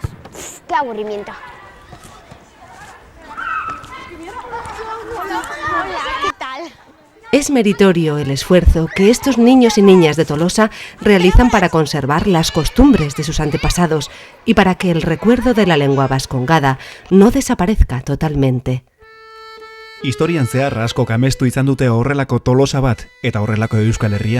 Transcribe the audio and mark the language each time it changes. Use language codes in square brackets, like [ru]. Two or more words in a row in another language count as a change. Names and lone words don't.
[es] Qué aburrimiento. Hola, ¿qué tal? Es meritorio el esfuerzo que estos niños y niñas de Tolosa realizan para conservar las costumbres de sus antepasados y para que el recuerdo de la lengua vascongada no desaparezca totalmente. [eu] Historian zehar askok amestu izan dute horrelako Tolosa bat eta horrelako Euskal Herria.